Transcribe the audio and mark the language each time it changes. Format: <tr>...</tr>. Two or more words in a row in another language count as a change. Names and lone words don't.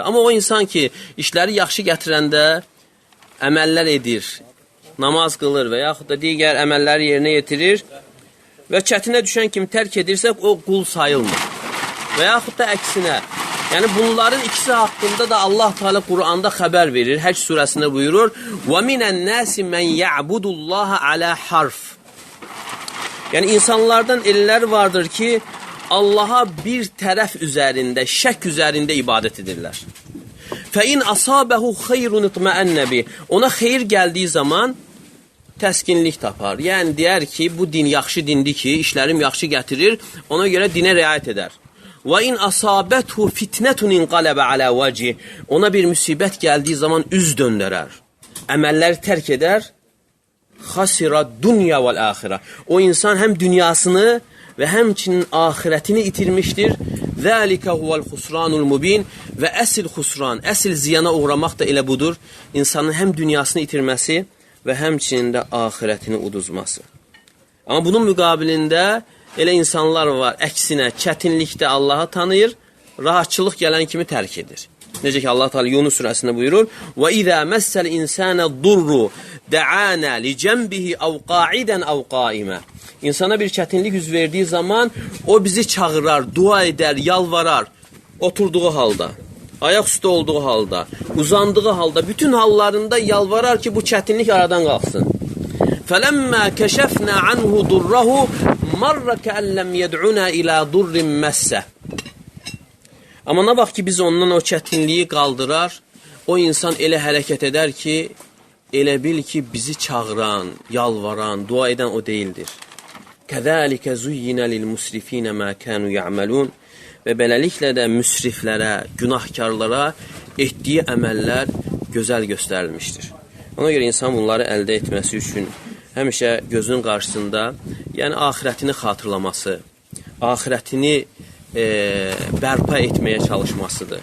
<az>Amma o insan ki, işləri yaxşı gətirəndə əməllər edir, namaz qılır və yaxud da digər əməlləri yerinə yetirir və çətinə düşən kimi tərk edirsə, o qul sayılmır. Və yaxud da əksinə. Yəni, bunların ikisi haqqında da Allah Teala Quranda xəbər verir. Həcc surəsində buyurur:</az> <ar>وَمِنَ النَّاسِ مَنْ يَعْبُدُ اللّٰهَ عَلَى حَرْفٍ.</ar> <az>Yəni, insanlardan ellər vardır ki, Allaha bir tərəf üzərində, şək üzərində ibadət edirlər.</az> <ar>فَاِنْ أَصَابَهُ خَيْرٌ اِطْمَأَنَّ بِهِ.</ar> <az>Ona xeyir gəldiyi zaman təskinlik tapar. Yəni, deyər ki, bu din yaxşı dindir ki, işlərim yaxşı gətirir, ona görə dinə riayət edər.</az> <ar>وَاِنْ أَصَابَتْهُ فِتْنَةٌ اِنْقَلَبَ عَلَى وَجِهِ.</ar> <az>Ona bir müsibət gəldiyi zaman üz döndərər. Əməlləri tərk edər.</az> <ar>خَسِرَ الدُّنْيَا وَالْآخِرَةِ.</ar> <az>O insan həm dünyasını və həmçinin ahirətini itirmişdir.</az> <ar>ذَٰلِكَ هُوَ الْخُسْرَانُ الْمُبِينَ.</ar> <az>Və əsl xusran, əsl ziyana uğramaq da elə budur. İnsanın həm dünyasını itirməsi və həmçinin də ahirətini uduzması. Amma bunun müqabilində elə insanlar var, əksinə, çətinlikdə Allahı tanıyır, rahatçılıq gələn kimi tərk edir. Necə ki, Allah Teala Yunus surəsində buyurur:</az> <ar>وَإِذَا مَسَّ الْإِنسَانَ الضُّرُّ دَعَانَا لِجَنْبِهِ أَوْ قَاعِدًا أَوْ قَائِمًا.</ar> <az>İnsana bir çətinlik yüz verdiyi zaman o bizi çağırar, dua edər, yalvarar, oturduğu halda, ayaq üstə olduğu halda, uzandığı halda, bütün hallarında yalvarar ki, bu çətinlik aradan qalxsın.</az> <ar>فَلَمَّا كَشَفْنَا عَنْهُ ضُرَّهُ مَرَّ كَأَنْ لَمْ يَدْعُنَا إِلَى ضُرٍّ مَسَّهُ.</ar> <az>Amma nə vaxt ki, biz ondan o çətinliyi qaldırar, o insan elə hərəkət edər ki, elə bil ki, bizi çağıran, yalvaran, dua edən o deyildir.</az> <ar>كَذَٰلِكَ زُيِّنَ لِلْمُسْرِف۪ينَ مَا كَانُوا يَعْمَلُونَ.</ar> <az>Və beləliklə də müsriflərə, günahkarlara etdiyi əməllər gözəl göstərilmişdir. Ona görə insan bunları əldə etməsi üçün həmişə gözünün qarşısında, yəni axirətini xatırlaması, axirətini bərpa etməyə çalışmasıdır.</az>